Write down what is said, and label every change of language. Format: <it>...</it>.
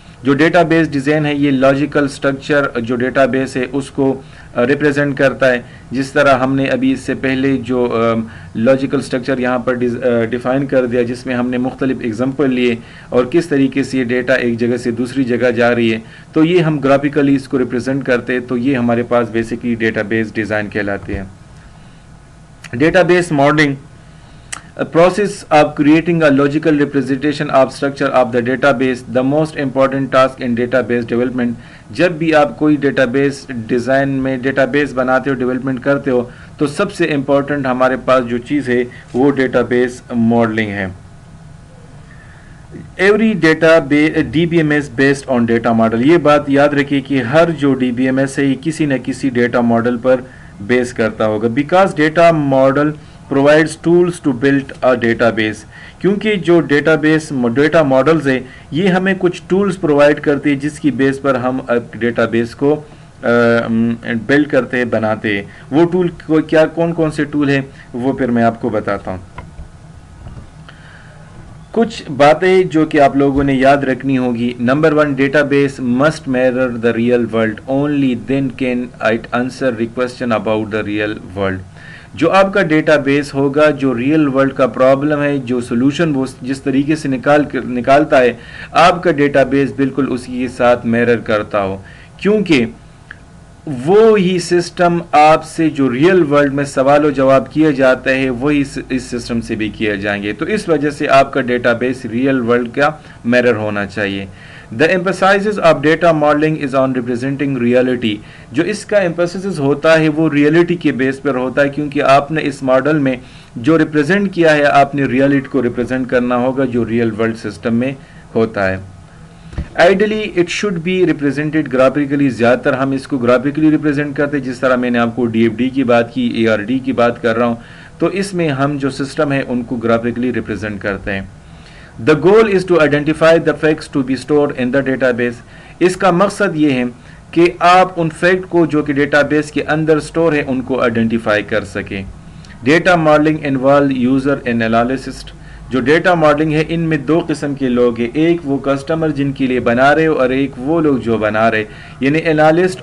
<ur>جو data base design ہے یہ لاجیکل سٹرکچر جو ڈیٹا بیس ہے اس کو ریپریزنٹ کرتا ہے, جس طرح ہم نے ابھی اس سے پہلے جو لاجیکل سٹرکچر یہاں پر ڈیفائن کر دیا, جس میں ہم نے مختلف ایگزامپل لیے اور کس طریقے سے یہ ڈیٹا ایک جگہ سے دوسری جگہ جا رہی ہے, تو یہ ہم گرافیکلی اس کو ریپریزنٹ کرتے, تو یہ ہمارے پاس بیسکلی ڈیٹا بیس ڈیزائن کہلاتے ہیں.</ur> <en>Database modeling, a process of creating a logical representation of structure of the database, the most important task in database development.</en> <ur>جب بھی آپ کوئی ڈیٹا بیس ڈیزائن میں ڈیٹا بیس بناتے ہو, ڈیولپمنٹ کرتے ہو, تو سب سے امپورٹنٹ ہمارے پاس جو چیز ہے وہ ڈیٹا بیس ماڈلنگ ہے.</ur> <en>Every data D B M S based on data model.</en> <ur>یہ بات یاد رکھیے کہ ہر جو ڈی بی ایم ایس ہے یہ کسی نہ کسی ڈیٹا ماڈل پر بیس کرتا ہوگا.</ur> <en>Because data model provides tools to build a database.</en> <ur>کیونکہ جو ڈیٹا ماڈلز ہے یہ ہمیں کچھ ٹولس پرووائڈ کرتے ہیں جس کی بیس پر ہم ڈیٹا بیس کو بلڈ کرتے ہیں, بناتے ہیں. وہ ٹول کیا کون سے ٹول ہیں وہ پھر میں آپ کو بتاتا ہوں. کچھ باتیں جو کہ آپ لوگوں نے یاد رکھنی ہوگی.</ur> <en>Number 1, database must mirror the real world, only then can it answer requisition about the real world.</en> <ur>جو آپ کا ڈیٹا بیس ہوگا جو ریئل ورلڈ کا پرابلم ہے, جو سولوشن وہ جس طریقے سے نکالتا ہے, آپ کا ڈیٹا بیس بالکل اسی کے ساتھ میرر کرتا ہو, کیونکہ وہ ہی سسٹم آپ سے جو ریئل ورلڈ میں سوال و جواب کیا جاتا ہے وہی اس سسٹم سے بھی کیے جائیں گے. تو اس وجہ سے آپ کا ڈیٹا بیس ریئل ورلڈ کا میرر ہونا چاہیے.</ur> <en>The emphasis of data modeling is on representing reality.</en> <ur>جو اس کا emphasis ہوتا ہے وہ ریئلٹی کے بیس پر ہوتا ہے, کیونکہ آپ نے اس ماڈل میں جو ریپرزینٹ کیا ہے آپ نے ریئلٹی کو ریپرزینٹ کرنا ہوگا جو ریئل ورلڈ سسٹم میں ہوتا ہے.</ur> <en>Ideally it should be represented graphically.</en> <ur>زیادہ تر ہم اس کو گرافیکلی ریپرزینٹ کرتے ہیں, جس طرح میں نے آپ کو ڈی ایف ڈی کی بات کی, اے آر ڈی کی بات کر رہا ہوں, تو اس میں ہم جو سسٹم ہے ان کو گرافیکلی ریپرزینٹ کرتے ہیں.</ur> <en>The goal is to identify the facts to be stored in the database.</en> <ur>اس کا مقصد یہ ہے کہ آپ ان فیکٹ کو جو کہ ڈیٹا بیس کے اندر سٹور ہے ان کو آئیڈینٹیفائی کر سکیں.</ur> <en>Data modelling involve user and analyst.</en> <ur>جو ڈیٹا ماڈلنگ ہے ان میں دو قسم کے لوگ ہیں, ایک وہ کسٹمر جن کے لیے بنا رہے ہو اور ایک وہ لوگ جو بنا رہے, یعنی انالسٹ.</ur>